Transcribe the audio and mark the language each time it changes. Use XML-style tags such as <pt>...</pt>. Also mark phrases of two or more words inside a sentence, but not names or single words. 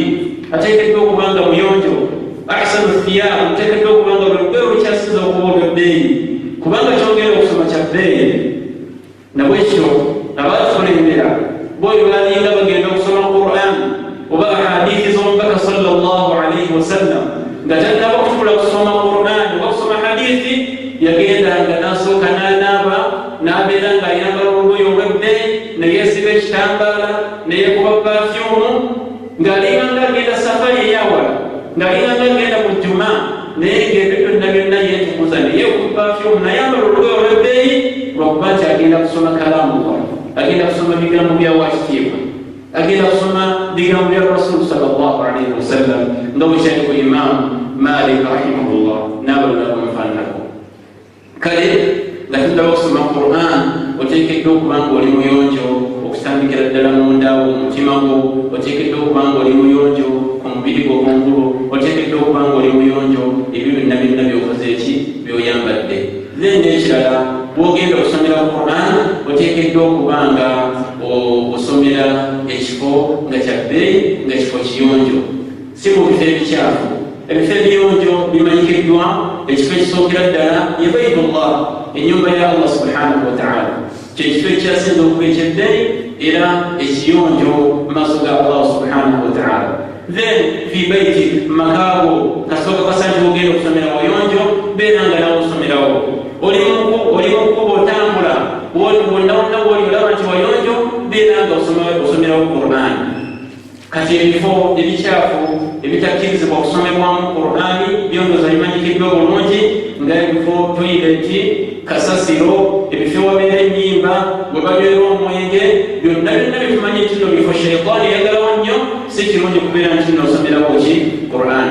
<lg>Ateekeddwa okuba nga muyonjo,</lg> <ar>أحسن ثياب,</ar> <lg>ateekeddwa okuba nga buli lugoye olukyasinza okuba olw'ebbeeyi, kubanga kyongera okusoma kya bbeeyi. Nabwekyo abatukulembera boyo balinga bagenda okusoma Qur'an oba hadithi z'omubaka</lg> <ar>صلى الله عليه وسلم,</ar> <lg>nga tannaba kutula kusoma Qur'an oba kusoma hadithi, yagendanga n'asooka n'anaaba, n'abeera ng'ayambala olugoye olw'ebbeeyi, neyeesiba ekitambaala, neyekuba pafyumu, ng'alinga ng'agenda safari eyawala, ng'alinga ng'agenda mu jjuma, naye ng'ebyo byonna byonna yeetukuza, neyekuba pafyumu, nayambala olugoye olw'ebbeeyi, lwakuba nti agenda kusoma kalaamullah, agenda kusoma bigambo bya wakitiibwa, agenda kusoma bigambo bya Rasul</lg> <ar>صلى الله عليه وسلم,</ar> <lg>nga bwe kyali ku Imam Malik rahimahullah n'abalala bamufaananako. Kale nga tuddaba okusoma Qur'an, oteekeddwa okuba nga oli muyonjo okutandikira ddala mundawo mu mutima gwo, oteekeddwa okuba nga oli muyonjo ku mubiri gwo kungulu, oteekeddwa okuba nga oli muyonjo ebyo byonna byonna byokoze eki byoyambadde. Then ekirala, bw'ogenda okusomera Qur'an oteekeddwa okuba nga osomera ekifo nga kya bbeeyi, nga kifo kiyonjo, si mu bifo ebikyafu. Ebifo ebiyonjo bimanyikiddwa, ekifo ekisookera ddala ye Baitullah, ennyumba ya Allah</lg> <ar>سبحانه وتعالى,</ar> <lg>kyekifo ekyasinza okuba ekyebbeeyi era ekiyonjo mu maaso ga Allah</lg> <ar>سبحانه وتعالى. Then في بيتي,</ar> <lg>makaago kasooka kasanji bw'ogenda okusomera wayonjo, beera nga nawe osomerawo. oli mu kkubo otambula wonna woli olaba nti wayonjo beera nga osomerawo Qur'an. Kati ebifo ebikyafu ebitakkirizibwa okusomebwamu Qur'an byondoza bimanyikiddwa bulungi ng'ebifo toyileti, kasasiro, ebifo wabeera ennyimba, bwe banywera omwenge, byonna bitumanyi nti no bifo sheitaani yagalawo nnyo, si kirungi kubeera nti noosomerawo ki Qur'an.</lg>